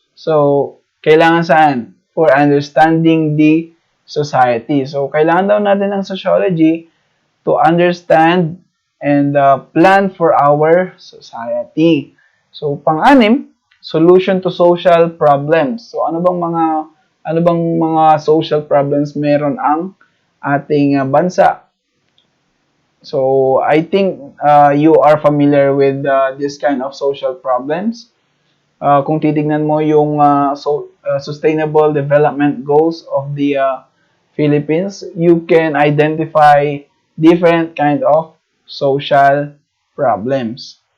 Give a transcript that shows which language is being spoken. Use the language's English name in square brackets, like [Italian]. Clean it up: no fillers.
[English] So, [Filipino] kailangan saan? [English] For understanding the society. So, [Filipino] kailangan daw natin ng [English] sociology to understand and plan for our society. So, [Filipino] pang-anim, [English] solution to social problems. [Filipino] So, ano bang mga social problems meron ang ating bansa? [English] So, I think you are familiar with this kind of social problems. [Filipino] Kung titignan mo yung [English] Sustainable Development Goals of the Philippines, you can identify different kind of social problems.